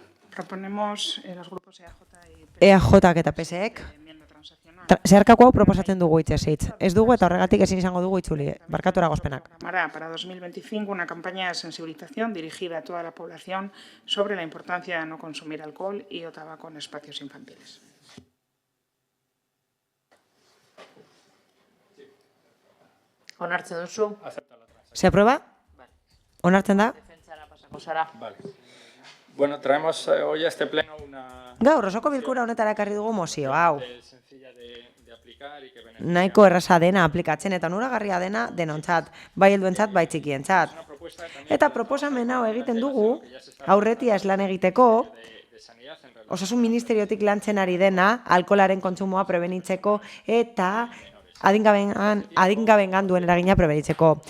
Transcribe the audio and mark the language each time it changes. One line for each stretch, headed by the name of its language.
Spanish: proponemos los grupos EAJ y
Basque: EAJak eta PSek zeharkako hau proposatzen dugu hitzez hitz. Ez dugu eta horregatik ezin izango dugu itzuli. Barkatu eragozpenak.
Spanish: Para 2025 una campaña de sensibilización dirigida a toda la población sobre la importancia de no consumir alcohol y o tabaco en espacios infantiles.
Basque: Onartzen duzu?
Spanish: ¿Se aprueba?
Basque: Onartzen da? Defentsara pasako zara.
Spanish: Vale. Bueno, traemos hoy a este pleno una...
Basque: Gaur, osoko bilkura honetara ekarri dugu mozio, hau.
Spanish: sencilla de aplicar y que
Basque: Nahiko erraza dena aplikatzen eta onuragarria dena denontzat, bai helduentzat, bai txikientzat. Eta proposamen hau egiten dugu, aurretia eslan egiteko, Osasun Ministeriotik lantzen ari dena, alkoholaren kontsumoa prebenitzeko eta adingabengan duen eragina prebenitzeko.